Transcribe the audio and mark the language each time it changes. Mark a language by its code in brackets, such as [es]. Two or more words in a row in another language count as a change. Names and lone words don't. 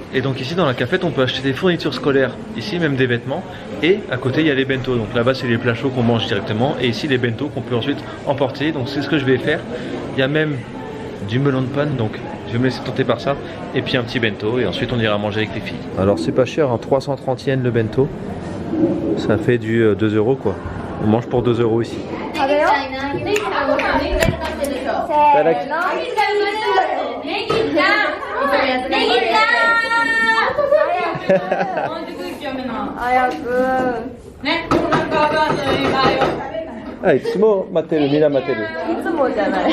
[fr] Et donc ici dans la cafette on peut acheter des fournitures scolaires, ici même des vêtements, et à côté il y a les bento, donc là-bas c'est les plats chauds qu'on mange directement et ici les bento qu'on peut ensuite emporter, donc c'est ce que je vais faire. Il y a même du melon de panne, donc je vais me laisser tenter par ça, et puis un petit bento et ensuite on ira manger avec les filles. Alors c'est pas cher, hein, 330 yens le bento, ça fait du 2 € quoi, on mange pour 2 € ici. [ja] Ah, いつも待ってる、みんな待ってる。いつもじゃない。